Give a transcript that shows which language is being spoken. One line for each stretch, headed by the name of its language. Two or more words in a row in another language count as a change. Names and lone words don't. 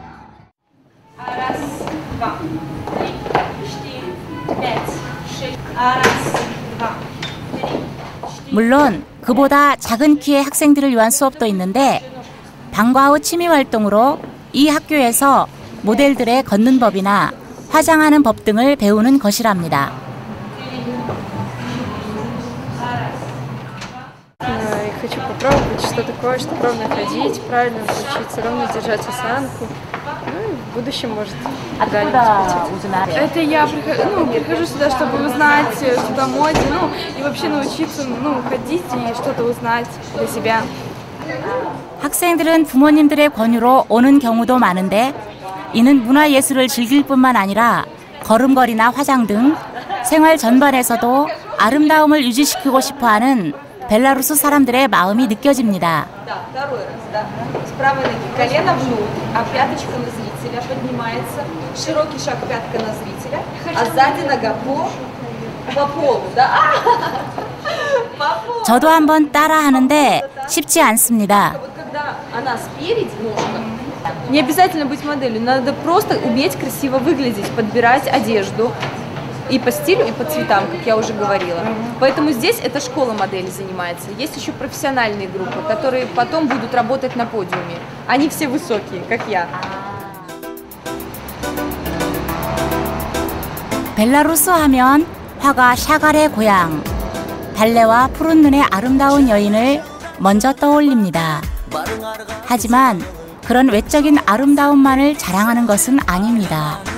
Korean: 물론 그보다 작은 키의 학생들을 위한 수업도 있는데 방과 후 취미 활동으로 이 학교에서 모델들의 걷는 법이나 화장하는 법 등을 배우는 것이랍니다.
Russian: Хочу попробовать, что такое, чтобы ровно ходить, правильно учиться, ровно держать осанку. Ну и в будущем, может, когда-нибудь. Это я прихожу сюда, чтобы узнать что-то о моде, и вообще научиться, ходить и что-то узнать для себя.
Korean: 학생들은 부모님들의 권유로 오는 경우도 많은데 이는 문화예술을 즐길 뿐만 아니라 걸음걸이나 화장 등 생활 전반에서도 아름다움을 유지시키고 싶어하는 벨라루스 사람들의 마음이 느껴집니다. 저도 한번 따라하는데 쉽지 않습니다.
Russian: Не обязательно быть моделью, надо просто уметь красиво выглядеть, подбирать одежду и по стилю, и по цветам, как я уже говорила. Поэтому здесь эта школа модели занимается. Есть еще профессиональные группы, которые потом будут работать на подиуме. Они все высокие, как я.
Korean: 벨라루스 하면 화가 샤갈의 고향, 발레와 푸른 눈의 아름다운 여인을 먼저 떠올립니다. 하지만 그런 외적인 아름다움만을 자랑하는 것은 아닙니다.